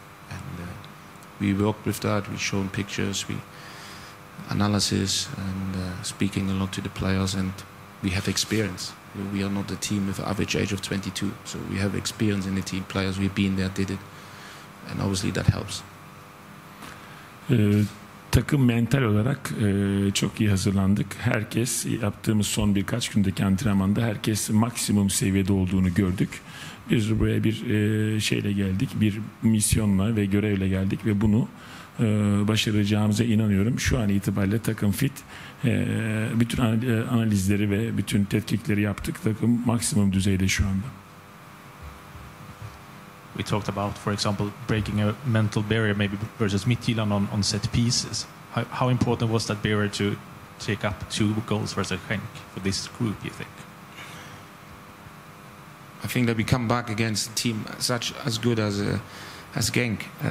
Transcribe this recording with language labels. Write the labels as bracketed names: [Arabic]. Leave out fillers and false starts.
[English] And we worked with that. We shown pictures, we analysis, and speaking a lot to the players, and we have experience. We are not a team with an average age of 22, so we have experience in the team. Players, we've been there, did it, and obviously that helps. [Turkish] Takım mental olarak çok iyi hazırlandık. Herkes, yaptığımız son birkaç gündeki antrenmanda herkes maksimum seviyede olduğunu gördük. Biz buraya bir şeyle geldik, bir misyonla ve görevle geldik ve bunu başaracağımıza inanıyorum. Şu an itibariyle takım fit. Bütün analizleri ve bütün tetkikleri yaptık. Takım maksimum düzeyde şu anda. [English] We talked about, for example, breaking a mental barrier maybe versus Midtjylland on set pieces. How important was that barrier to take up 2 goals versus Genk for this group, you think? I think that we come back against a team as good as Genk.